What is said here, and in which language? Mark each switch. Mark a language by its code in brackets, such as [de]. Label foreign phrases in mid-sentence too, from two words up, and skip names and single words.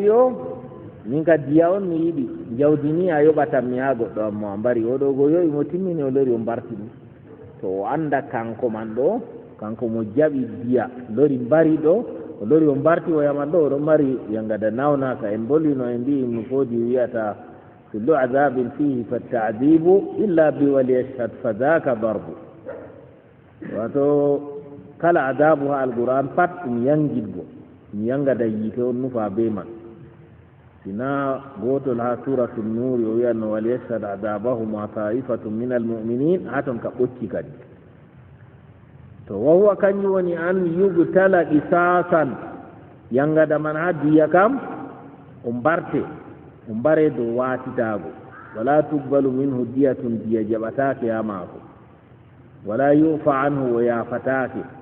[ff] wi o min ka diya on mi yiɗi jawdi ni a yoɓatan mi haa goɗɗo am mo a mbari oɗo go yowi mo timmini o lori o mbarti ɗum to o annda kanko man ɗo kanko mo jaɓi diya lori mbari ɗo o lori o mbarti o yaman ɗo oɗon mari yangada nawnaka en bollino en mbi ibnu foodi wiyata [ar] كل أدب فيه فتأدب إلا بولي يشهد فذاك ضرب [ff] wato kala adabu ha alquran pat ɗum yangidgo ɗum yangada yiite on nufa be man sina gotol ha suratu nnuri o wiyanno [ar] وليشهد عذابهما طائفة من المؤمنين [ff] ha ton ka ɓocci kadi to wahuwa kañum woni [ar] أن يقتل قصاصا [ff] yangada man ha diya kam o mbarte o mbare dow watitago [ar] ولا تقبل منه دية [ff] diya jaɓatake ha maako [ar] ولا يعفى عنه [ff] o yafatake